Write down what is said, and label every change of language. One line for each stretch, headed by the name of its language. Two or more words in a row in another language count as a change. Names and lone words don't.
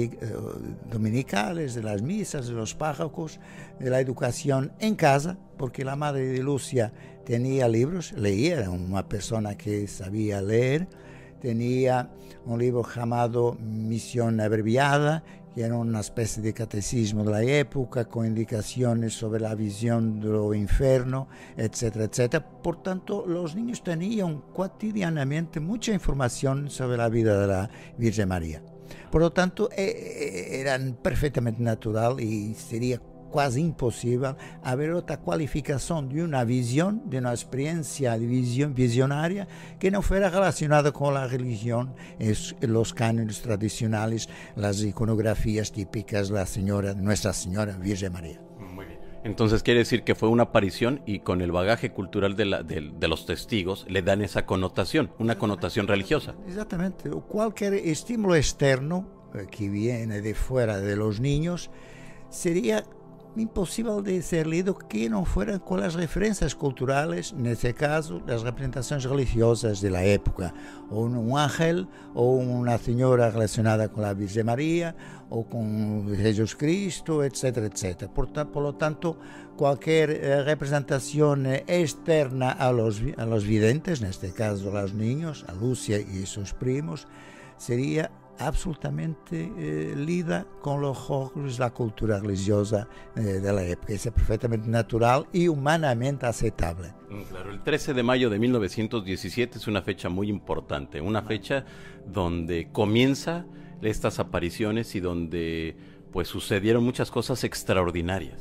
Spanish: dominicales, de las misas, de los párrocos, de la educación en casa, porque la madre de Lucia tenía libros, leía, era una persona que sabía leer, tenía un libro llamado Misión Abreviada, que era una especie de catecismo de la época, con indicaciones sobre la visión de lo infierno, etcétera, etcétera. Por tanto, los niños tenían cotidianamente mucha información sobre la vida de la Virgen María. Por lo tanto, eran perfectamente natural y sería
Portuguese: quase impossível haver outra qualificação de uma visão, de uma experiência de visionária que não fosse relacionada com a religião, os cânones tradicionais, as iconografias típicas da Senhora,
Spanish: Nuestra Señora Virgen María. Muy bien. Entonces quiere decir que fue una aparición y con el bagaje cultural de los testigos le dan esa connotación, una connotación religiosa. Exactamente. Cualquier estímulo externo que viene de fuera de los niños sería
Portuguese: impossível de ser lido que não fuera com as referências culturais, nesse caso, as representações religiosas da época, ou um ángel, ou uma senhora relacionada com a Virgem Maria, ou com Jesus Cristo, etc, etc.
Spanish: Por lo tanto,
Portuguese: qualquer representação externa
Spanish: a los videntes,
Portuguese: neste caso
Spanish: a los niños,
Portuguese: a Lúcia e seus primos, seria absolutamente lida
Spanish: con los ojos de la cultura religiosa de la época. Es perfectamente natural y humanamente aceptable. Claro, el 13 de mayo de 1917 es una fecha muy importante, una fecha donde comienza estas apariciones y donde pues sucedieron muchas cosas extraordinarias.